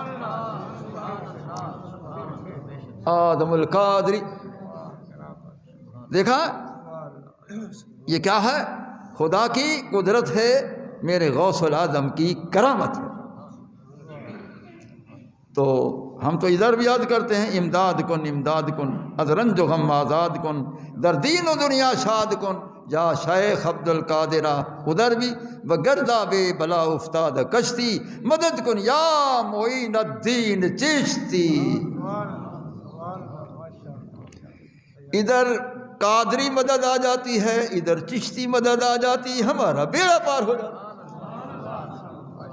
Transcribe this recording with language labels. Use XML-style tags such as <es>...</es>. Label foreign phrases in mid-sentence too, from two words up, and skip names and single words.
<ur>اعظم القادری، دیکھا یہ کیا ہے؟ خدا کی قدرت ہے، میرے غوث الاعظم کی کرامت ہے۔ تو ہم تو ادھر بھی یاد کرتے ہیں،</ur> <fa>امداد کن از رنج و غم آزاد کن، در دین و دنیا شاد کن یا شیخ عبد القادرہ۔</fa> <ur>ادھر بھی</ur> <fa>وگردہ بے بلا افتاد کشتی، مدد کن یا معین الدین چشتی۔</fa> <ur>ادھر قادری مدد آ جاتی ہے، ادھر چشتی مدد آ جاتی ہے، ہمارا بیڑا پار ہو جاتا۔</ur>